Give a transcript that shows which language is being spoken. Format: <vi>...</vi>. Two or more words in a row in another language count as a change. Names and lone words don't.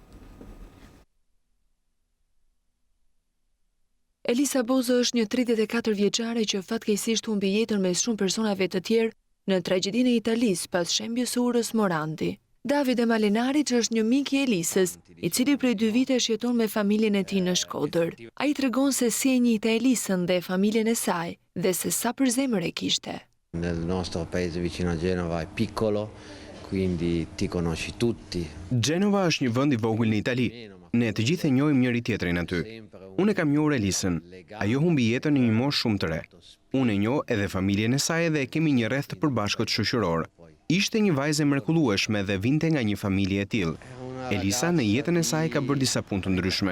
<sq>Elisa Bozo është një 34 vjeçare që fatkeqësisht humbi jetën mes shumë personave të tjerë në tragjedinë e Italisë pas shembjes së Urës Morandi. Davide Malinarić është një mik i Elisës, i cili prej 2 vitesh jeton me familjen e tij në Shkodër. Ai tregon se si e njihte Elisën dhe familjen e saj dhe se sa përzemër e kishte.</sq> <it>Nel nostro paese vicino a Genova è piccolo, quindi ti conosci tutti.</it> <sq>Genova është një vend i vogël në Itali. Ne të gjithë e njohim njëri tjetrin aty. Unë e kam njohur Elisën. Ajo humbi jetën në një moshë shumë të re. Unë e njoh edhe familjen e saj dhe kemi një rreth të përbashkët shoqëror. Ishte një vajzë e mrekullueshme dhe vinte nga një familje e tillë. Elisa në jetën e saj ka bërë disa punë të ndryshme.</sq>